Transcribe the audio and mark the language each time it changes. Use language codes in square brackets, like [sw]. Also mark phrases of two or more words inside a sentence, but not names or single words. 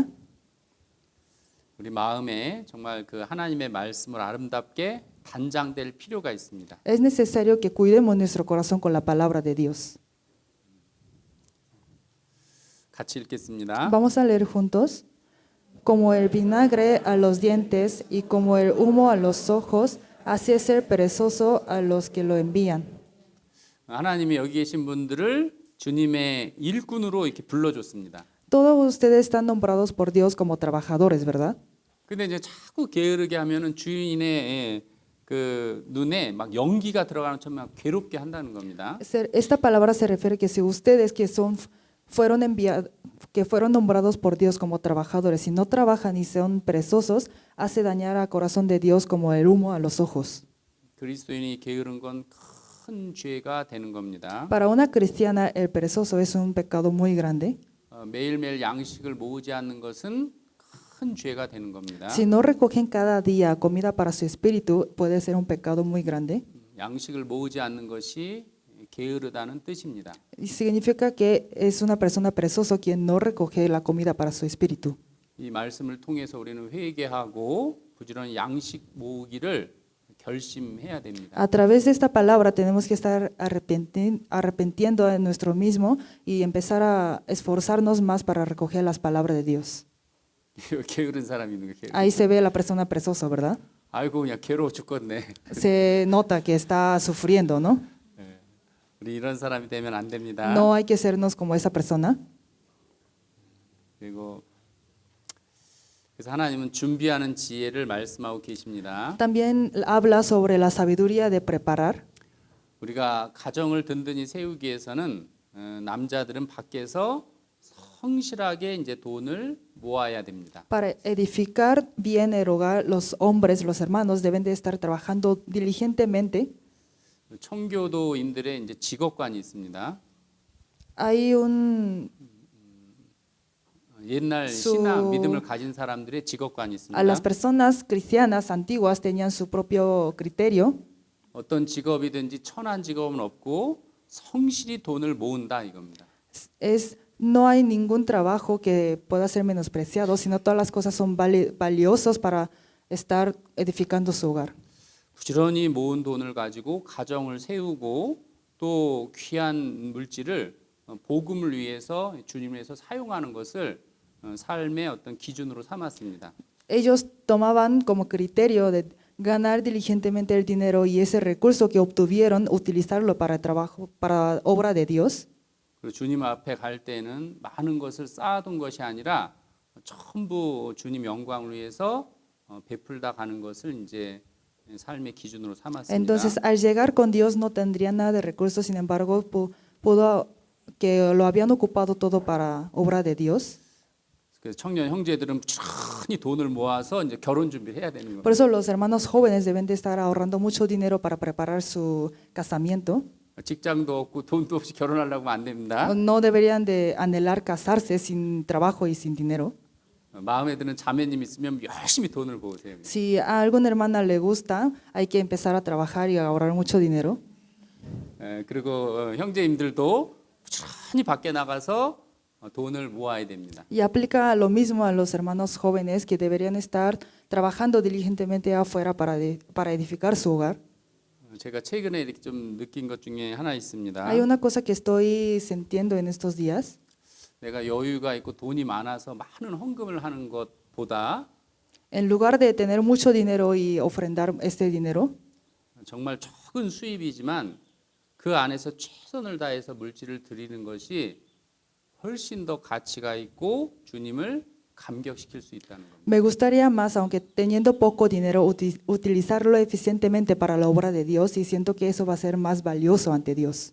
[ko] 우리 마음에 정말 그 하나님의 말씀을 아름답게 단장될 필요가 있습니다. [es] Es necesario que cuidemos nuestro corazón con la palabra de Dios. [ko] 같이 읽겠습니다. [es] Vamos a leer juntos. Como el vinagre a los dientes y como el humo a los ojos, así es ser perezoso a los que lo envían. [ko] 하나님이 여기 계신 분들을 주님의 일꾼으로 이렇게 불러줬습니다. [es] Todos ustedes están nombrados por Dios como trabajadores, ¿verdad? [ko] 근데 이제 자꾸 게으르게 하면은 주인의 그 눈에 막 연기가 들어가는 것처럼 괴롭게 한다는 겁니다. [es] Esta palabra se refiere que si ustedes fueron nombrados por Dios como trabajadores, si no trabajan y son perezosos, hace dañar al corazón de Dios como el humo a los ojos. [ko] 그리스도인이 게으른 건 큰 죄가 되는 겁니다. [es] Para una cristiana, el perezoso es un pecado muy grande. [ko] 매일매일 양식을 모으지 않는 것은 큰 죄가 되는 겁니다. [es] Si no recogen cada día comida para su espíritu, puede ser un pecado muy grande. [ko] 양식을 모으지 않는 것이 게으르다는 뜻입니다. [es] Y significa que es una persona perezoso quien no recoge la comida para su espíritu. [ko] 이 말씀을 통해서 우리는 회개하고 부지런히 양식 모으기를 결심해야 됩니다. [es] A través de esta palabra tenemos que estar arrepintiendo de nuestro mismo y empezar a esforzarnos más para recoger las palabras de Dios. [ko] 게으른 사람이 있는 거 [es] Ahí se ve la persona perezosa, ¿verdad? [ko] 아이고 그냥 괴로워 죽겠네. [es] Se nota que está sufriendo, ¿no? [ko] 우리 이런 사람이 되면 안 됩니다. [es] No hay que sernos como esa persona. [ko] 그리고 그래서 하나님은 준비하는 지혜를 말씀하고 계십니다. [es] También habla sobre la sabiduría de preparar. [ko] 우리가 가정을 든든히 세우기 위해서는 남자들은 밖에서 성실하게 이제 돈을 모아야 됩니다. [es] Para edificar bien el hogar, los hombres, los hermanos deben de estar trabajando diligentemente. [ko] 청교도인들의 이제 직업관이 있습니다. [es] Hay un [ko] 옛날 수- 신앙 믿음을 가진 사람들의 직업관이 [es] a las [ko] 있습니다. [es] personas cristianas antiguas tenían su propio criterio. [ko] 어떤 직업이든지 천한 직업은 없고 성실히 돈을 모은다 이겁니다. [es] No hay ningún trabajo que pueda ser menospreciado, sino todas las cosas son valiosos para estar edificando su hogar. [ko] 부지런히 모은 돈을 가지고 가정을 세우고 또 귀한 물질을 복음을 위해서 주님을 위해서 사용하는 것을 삶의 어떤 기준으로 삼았습니다. [es] Ellos tomaban como criterio de ganar diligentemente el dinero y ese recurso que obtuvieron, utilizarlo para trabajo, para obra de Dios. [ko] 그리고 주님 앞에 갈 때는 많은 것을 쌓아둔 것이 아니라 전부 주님 영광을 위해서 베풀다 가는 것을 이제 삶의 기준으로 삼았습니다. [es] Entonces, al llegar con Dios no tendrían nada de recursos, sin embargo, pudo que lo habían ocupado todo para obra de Dios. [ko] 그래서 청년 형제들은 부지런히 돈을 모아서 이제 결혼 준비를 해야 되는 [es] Por [ko] 겁니다. [es] eso los hermanos jóvenes deben de estar ahorrando mucho dinero para preparar su casamiento. [ko] 직장도 없고 돈도 없이 결혼하려고 하면 안 됩니다. [es] No deberían de anhelar casarse sin trabajo y sin dinero. [ko] 마음에 드는 자매님 있으면 열심히 돈을 모으세요. [es] Si a alguna hermana le gusta, hay que empezar a trabajar y a ahorrar mucho dinero. [ko] 그리고 형제님들도 부지런히 밖에 나가서 돈을 모아야 됩니다. [es] Y aplica lo mismo a los hermanos jóvenes que deberían estar trabajando diligentemente afuera para edificar su hogar. [ko] 제가 최근에 이렇게 좀 느낀 것 중에 하나 있습니다. [es] Hay una cosa que estoy sintiendo en estos días. [ko] 내가 여유가 있고 돈이 많아서 많은 헌금을 하는 것보다 [es] En lugar de tener mucho dinero y ofrendar este dinero, [ko] 정말 적은 수입이지만 그 안에서 최선을 다해서 물질을 드리는 것이 훨씬 더 가치가 있고 주님을 감격시킬 수 있다는 겁니다. [es] me gustaría más, aunque teniendo poco dinero, utilizarlo eficientemente para la obra de Dios y siento que eso va a ser más valioso ante Dios.